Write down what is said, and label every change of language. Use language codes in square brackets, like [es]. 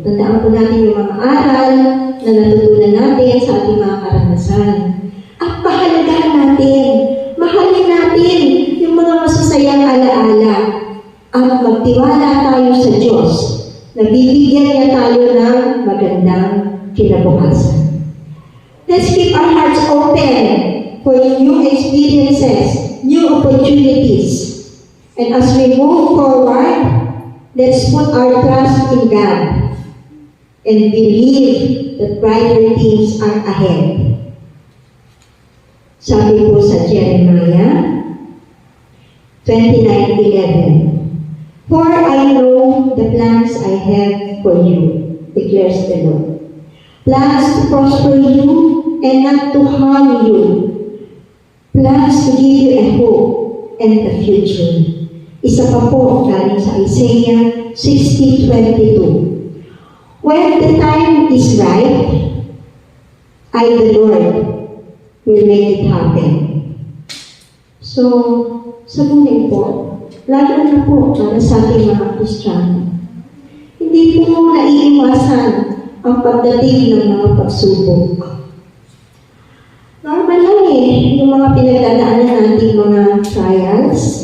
[tl] Tandaan po natin yung mga aral na natutunan natin sa ating mga karanasan. At pahalagahan natin, mahalin natin yung mga masasayang alaala at magtiwala tayo sa Diyos na bibigyan niya tayo ng magandang kinabukasan. [en] Let's keep our hearts open for new experiences, new opportunities. And as we move forward, let's put our trust in God and believe that brighter things are ahead. [tl] Sabi po sa [en] Jeremiah 29:11, For I know the plans I have for you, declares the Lord. Plans to prosper you and not to harm you. Plans to give you a hope and a future. [tl] Isa pa po galing sa Isaiah 60:22. [en] When the time is right, I, the Lord, will make it happen. [tl] So, sa buhay po, lalo na po para sa ating mga Kristiyano, hindi po naiiwasan ang pagdating ng mga pagsubok. Normal lang yung mga pinagdadaanan nating mga trials.